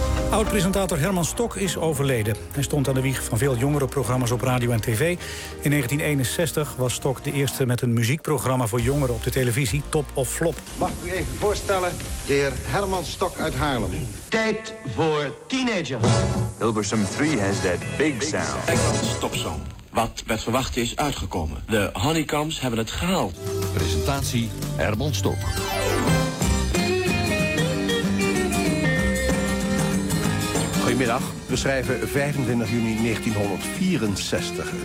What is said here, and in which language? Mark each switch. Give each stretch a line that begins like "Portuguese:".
Dutch: Oud-presentator Herman Stok is overleden. Hij stond aan de wieg van veel jongere programma's op radio en tv. In 1961 was Stok de eerste met een muziekprogramma voor jongeren op de televisie, Top of Flop. Mag ik u even voorstellen, de heer Herman Stok uit Haarlem. Tijd voor teenagers.
English: Hilversum 3 has that big sound.
Dutch: Stopzone. Wat werd verwacht is uitgekomen. De Honeycombs hebben het gehaald. Presentatie Herman Stok. Goedemiddag, we schrijven 25 juni 1964.